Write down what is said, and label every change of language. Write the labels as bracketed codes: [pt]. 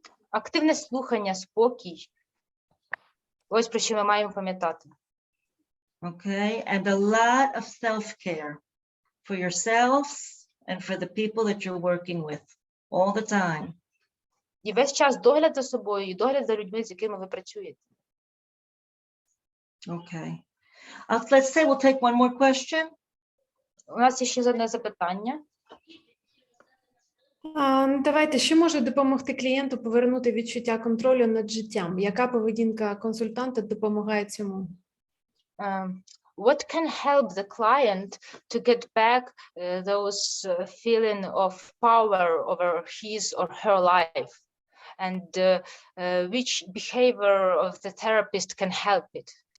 [uk] Активне слухання, спокій. Ось про що ми маємо пам'ятати. [en] Okay, and a lot of self-care for yourselves and for the people that you're working with all the time. [uk] І весь час догляд за собою, і догляд за людьми, з якими ви працюєте. [en] Okay. Let's say we'll take one more question. [uk] У нас є ще одне запитання. Давайте, що може допомогти клієнту повернути відчуття контролю над життям? Яка поведінка консультанта допомагає цьому? [en] What can help the client to get back those feeling of power over his or her life? And which behavior of the therapist can help it?